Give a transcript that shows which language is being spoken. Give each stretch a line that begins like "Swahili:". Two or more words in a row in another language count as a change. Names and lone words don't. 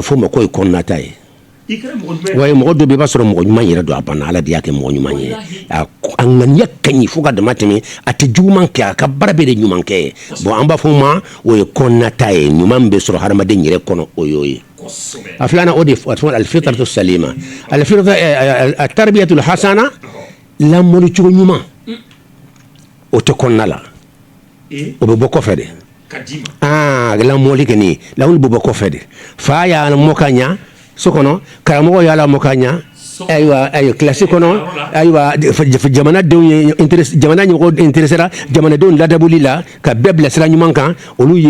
Bambara: fɔ o ma k'o ye kɔnɔnata ye wa mɔgɔ dɔ bɛ i b'a sɔrɔ mɔgɔ ɲuman yɛrɛ don a banna ala de y'a kɛ mɔgɔ ɲuman ye a ŋaniya ka ɲi fo ka dama tɛmɛ a tɛ juguman kɛ a ka baara bɛɛ de ɲuman kɛ bon an b'a fɔ o ma o ye kɔnɔnata ye ɲuman bɛ sɔrɔ hadamaden yɛrɛ kɔnɔ o y'o ye a filanan o de fɔ
Arabic: الفطرة السليمة التربية الحسنة
Bambara: lamɔli cogo ɲuman o tɛ kɔnɔna la o bɛ bɔ kɔfɛ de lamɔli kɛ nin lawuli bɛ bɔ kɔfɛ de fa y'a mɔ ka ɲa so kɔnɔ karamɔgɔ y'a lamɔ ka ɲa ayiwa kilasi kɔnɔ ayiwa jamanadenw ye jamana ɲɛmɔgɔ intéressera jamanadenw ladabuli la ka bɛɛ bilasira ɲuman kan olu ye